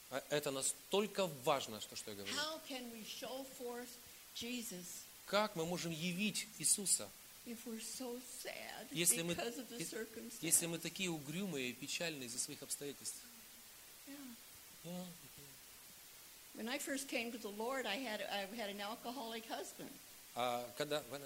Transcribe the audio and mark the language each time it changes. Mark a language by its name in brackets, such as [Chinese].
[Russian] Это настолько важно, что я говорю. [English] How can we show forth Jesus, [Russian] как мы можем явить Иисуса, [English] if we're so sad because of the circumstances? [Russian] Если мы такие угрюмые и печальные из-за своих обстоятельств. [English] When I first came to the Lord, I had an alcoholic husband.